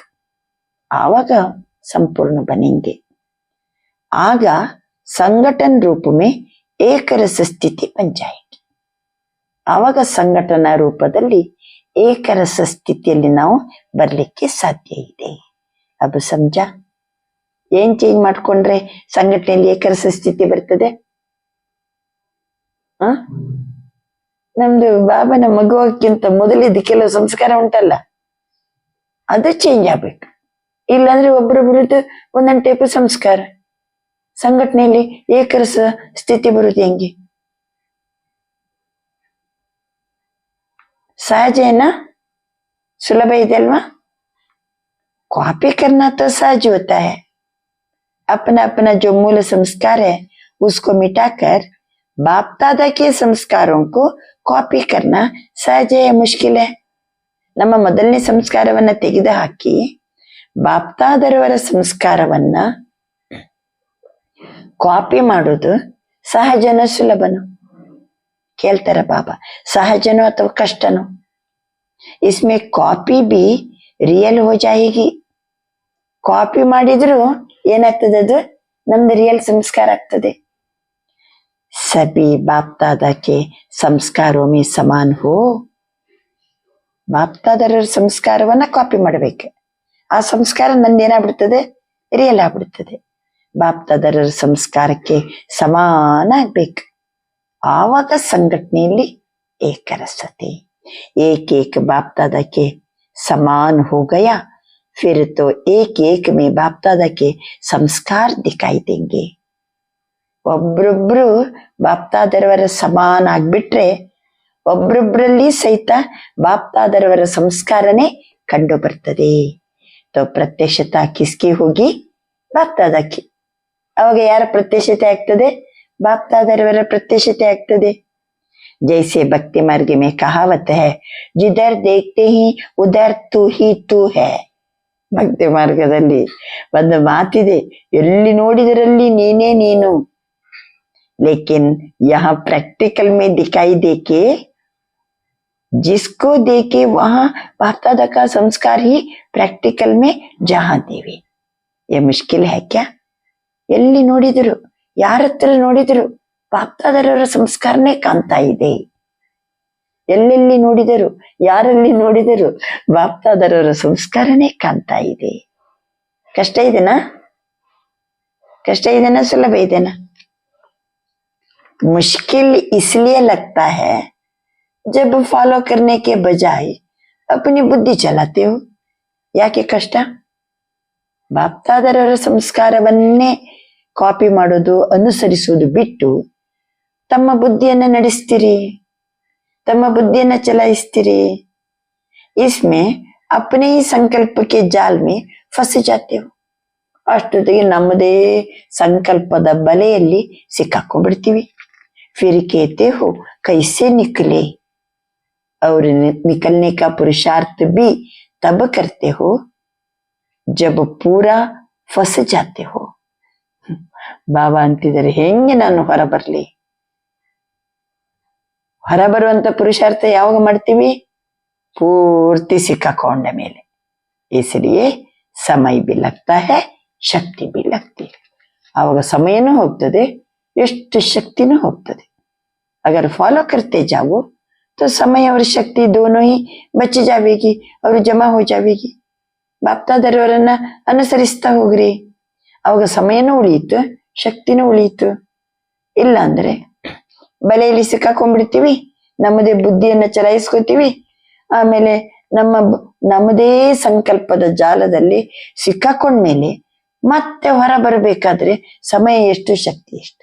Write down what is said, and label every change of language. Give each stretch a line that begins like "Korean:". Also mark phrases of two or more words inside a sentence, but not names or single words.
Hindi: ಆವಾಗ संपूर्ण बनेंगे. ಆಗ संगठन रूप में एक रस स्थिति बन जाएगी.
Kannada: ಆವಾಗ ಸಂಘಟನಾ ರೂಪದಲ್ಲಿ ಏಕರಸ ಸ್ಥಿತಿಯಲ್ಲಿ ನಾವು ಬರ್ಲಿಕ್ಕೆ ಸಾಧ್ಯ ಇದೆ. ಅದು ಸಮಜ. ಏನ್ ಚೇಂಜ್ ಮಾಡ್ಕೊಂಡ್ರೆ ಸಂಘಟನೆಯಲ್ಲಿ ಏಕರಸ ಸ್ಥಿತಿ ಬರ್ತದೆ? ನಮ್ದು ಬಾಬನ ಮಗುವಕ್ಕಿಂತ ಮೊದಲಿದ್ದು ಕೆಲವು ಸಂಸ್ಕಾರ ಉಂಟಲ್ಲ, ಅದು ಚೇಂಜ್ ಆಗ್ಬೇಕು. ಇಲ್ಲಾಂದ್ರೆ ಒಬ್ರೊಬ್ರದ್ದು ಒಂದೊಂದು ಟೈಪ್ ಸಂಸ್ಕಾರ. ಸಂಘಟನೆಯಲ್ಲಿ ಏಕರಸ ಸ್ಥಿತಿ ಬರುವುದು ಹೆಂಗೆ?
Hindi: सहज है ना, सुलभ है अल्वा. कॉपी करना तो सहज होता है. अपना अपना जो मूल संस्कार है उसको मिटाकर बाप दादा के संस्कारों को कॉपी करना सहज है, मुश्किल है.
Kannada: ನಮ್ಮ ಮೊದಲನೇ ಸಂಸ್ಕಾರವನ್ನ ತೆಗೆದು ಹಾಕಿ ಬಾಪ್ತಾದರವರ ಸಂಸ್ಕಾರವನ್ನ ಕಾಪಿ ಮಾಡೋದು ಸಹಜನ ಸುಲಭನು? ಕೇಳ್ತಾರ ಬಾಬಾ, ಸಹಜನೋ ಅಥವಾ ಕಷ್ಟನೋ?
Hindi: इसमें कॉपी भी रियल हो जाएगी.
Kannada: ಕಾಪಿ ಮಾಡಿದ್ರು ಏನಾಗ್ತದೆ? ಅದು ನಮ್ದು ರಿಯಲ್ ಸಂಸ್ಕಾರ ಆಗ್ತದೆ.
Hindi: सभी बाप दादा के संस्कारों में समान हो.
Kannada: ಬಾಪ್ ದಾದರ ಸಂಸ್ಕಾರವನ್ನ ಕಾಪಿ ಮಾಡ್ಬೇಕು. ಆ ಸಂಸ್ಕಾರ ನಂದೇನಾಗ್ಬಿಡ್ತದೆ? ರಿಯಲ್ ಆಗ್ಬಿಡ್ತದೆ. ಬಾಪ್ ದಾದರ ಸಂಸ್ಕಾರಕ್ಕೆ ಸಮಾನ ಆಗ್ಬೇಕು. ಆವಾಗ ಸಂಘಟನೆಯಲ್ಲಿ ಏಕರಸತೆ.
Hindi: एक एक बाप दादा के समान हो गया, फिर तो एक एक में बाप दादा के संस्कार दिखाई देंगे.
Kannada: ಒಬ್ರೊಬ್ರು ಬಾಪ್ ದಾದರವರ ಸಮಾನ ಆಗ್ಬಿಟ್ರೆ ಒಬ್ರೊಬ್ರಲ್ಲಿ ಸಹಿತ ಬಾಪ್ ದಾದರವರ ಸಂಸ್ಕಾರನೇ ಕಂಡು ಬರ್ತದೆ.
Hindi: तो प्रत्यक्षता किसकी होगी बाप दादा की.
Kannada: ಅವಾಗ ಯಾರ ಪ್ರತ್ಯಕ್ಷತೆ ಆಗ್ತದೆ? ಬಾಪ್ ದಾದರವರ ಪ್ರತ್ಯಕ್ಷತೆ ಆಗ್ತದೆ.
Hindi: जैसे भक्ति मार्ग में कहावत है, जिधर देखते ही उधर तू ही तू है.
Kannada: ಭಕ್ತಿ ಮಾರ್ಗದಲ್ಲಿ ಒಂದು ಮಾತಿದೆ, ಎಲ್ಲಿ ನೋಡಿದರಲ್ಲಿ ನೀನೇ ನೀನು.
Hindi: लेकिन यहाँ प्रैक्टिकल में दिखाई देके, जिसको देखे वहां बाप दादा का संस्कार ही प्रैक्टिकल में जहां देवे. ये मुश्किल है क्या?
Kannada: ಎಲ್ಲಿ ನೋಡಿದ್ರು, ಯಾರ ಹತ್ರ ನೋಡಿದ್ರು ಬಾಪ್ ದಾದರವರ ಸಂಸ್ಕಾರನೇ ಕಾಣ್ತಾ ಇದೆ. ಎಲ್ಲೆಲ್ಲಿ ನೋಡಿದರು, ಯಾರಲ್ಲಿ ನೋಡಿದರು ಬಾಪ್ ದಾದರವರ ಸಂಸ್ಕಾರನೇ ಕಾಣ್ತಾ ಇದೆ. ಕಷ್ಟ ಇದೆನಾ? ಕಷ್ಟ ಇದೆನಾ? ಸುಲಭ ಇದೆನಾ?
Hindi: मुश्किल इसलिए लगता है जब फॉलो करने के बजाय अपनी बुद्धि चलाते हो.
Kannada: ಯಾಕೆ ಕಷ್ಟ? ಬಾಪ್ ದಾದರವರ ಸಂಸ್ಕಾರವನ್ನೇ ಕಾಪಿ ಮಾಡೋದು, ಅನುಸರಿಸುವುದು ಬಿಟ್ಟು ತಮ್ಮ ಬುದ್ಧಿಯನ್ನ ನಡೆಸ್ತೀರಿ, ತಮ್ಮ ಬುದ್ಧಿಯನ್ನ ಚಲಾಯಿಸ್ತೀರಿ.
Hindi: इसमें अपने ही संकल्प के जाल में फंस जाते हो.
Kannada: ಅಷ್ಟೊತ್ತಿಗೆ ನಮ್ಮದೇ ಸಂಕಲ್ಪದ ಬಲೆಯಲ್ಲಿ ಸಿಕ್ಕಾಕೊಂಡ್ಬಿಡ್ತೀವಿ.
Hindi: फिर कहते हो कैसे निकले, और निकलने का पुरुषार्थ भी तब करते हो जब पूरा फंस जाते हो.
Kannada: ಬಾಬಾ ಅಂತಿದ್ದಾರೆ, ಹೆಂಗೆ ನಾನು ಹೊರ ಬರ್ಲಿ? ಹೊರ ಬರುವಂತ ಪುರುಷಾರ್ಥ ಯಾವಾಗ ಮಾಡ್ತೀವಿ? ಪೂರ್ತಿ ಸಿಕ್ಕಾಕೊಂಡ ಮೇಲೆ.
Hindi: इसलिए समय भी लगता है, ಶಕ್ತಿ भी लगती है.
Kannada: ಆವಾಗ ಸಮಯನೂ ಹೋಗ್ತದೆ, ಎಷ್ಟು ಶಕ್ತಿನೂ ಹೋಗ್ತದೆ.
Hindi: अगर फॉलो करते जाओ तो समय और शक्ति दोनों ही बच जाएगी और जमा हो जाएगी.
Kannada: ಬಾಪ್ ದಾದರವರನ್ನ ಅನುಸರಿಸ್ತಾ ಹೋಗ್ರಿ, ಅವಾಗ ಸಮಯನೂ ಉಳಿಯಿತು, ಶಕ್ತಿನೂ ಉಳಿಯಿತು. ಇಲ್ಲ ಅಂದ್ರೆ ಬಲೆಯಲ್ಲಿ ಸಿಕ್ಕಾಕೊಂಡ್ಬಿಡ್ತೀವಿ, ನಮ್ಮದೇ ಬುದ್ಧಿಯನ್ನ ಚಲಾಯಿಸ್ಕೋತೀವಿ. ಆಮೇಲೆ ನಮ್ಮದೇ ಸಂಕಲ್ಪದ ಜಾಲದಲ್ಲಿ ಸಿಕ್ಕಾಕೊಂಡ್ಮೇಲೆ ಮತ್ತೆ ಹೊರ ಬರಬೇಕಾದ್ರೆ ಸಮಯ ಎಷ್ಟು, ಶಕ್ತಿ ಎಷ್ಟು.